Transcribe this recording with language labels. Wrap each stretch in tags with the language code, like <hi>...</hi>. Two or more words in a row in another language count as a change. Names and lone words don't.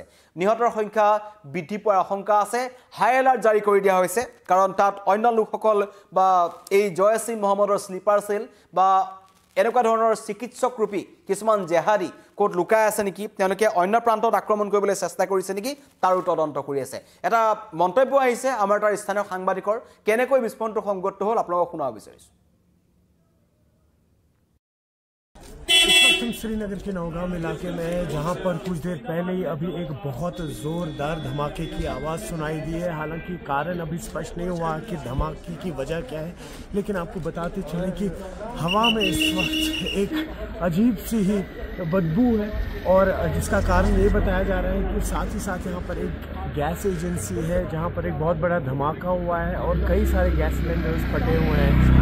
<as>নিহতৰ সংখ্যা বৃদ্ধি পোৱাৰ আশংকা আছে</as> <en>high alert</en> <as>জাৰি কৰি দিয়া হৈছে কাৰণ তাত অন্য লোকসকল বা এই জয়শ্ৰী মহম্মদৰ</as> <en>sleeper cell</en> <as>বা এনেকুৱা ধৰণৰ চিকিৎসক ৰূপী কিছুমান জেহাদী কোট লুকাই আছে নেকি তেওঁলোকে অন্য প্ৰান্তত আক্ৰমণ কৰিবলৈ চেষ্টা কৰিছে নেকি তাৰো তদন্ত কৰি আছে এটা মন্তব্য আহিছে আমাৰ তাৰ স্থানীয় সাংবাদিকৰ কেনেকৈ বিস্ফোৰণটো সংঘটিত হ'ল আপোনালোকক শুনাব বিচাৰিছো</as> <hi>हम श्रीनगर के नौगाम इलाके में हैं, जहां पर कुछ देर पहले ही अभी एक बहुत ज़ोरदार धमाके की आवाज़ सुनाई दी है। हालांकि कारण अभी स्पष्ट नहीं हुआ कि धमाके की वजह क्या है, लेकिन आपको बताते चलें कि हवा में इस वक्त एक अजीब सी ही बदबू है और जिसका कारण ये बताया जा रहा है कि साथ ही साथ यहाँ पर एक</hi> <en>gas agency</en> <hi>है जहाँ पर एक बहुत बड़ा धमाका हुआ है और कई सारे</hi> <en>gas cylinders</en> <hi>फटे हुए हैं।</hi>